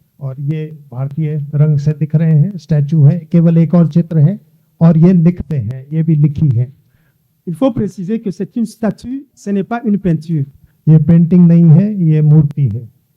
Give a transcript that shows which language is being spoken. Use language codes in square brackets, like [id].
[hi] और ये भारतीय रंग से दिख रहे हैं, स्टैचू है, केवल एक और चित्र है, और ये लिखते हैं, ये भी लिखी है। [fr] Il faut préciser que c'est une statue, ce n'est pas une peinture. [hi] ये पेंटिंग नहीं है, ये मूर्ति है।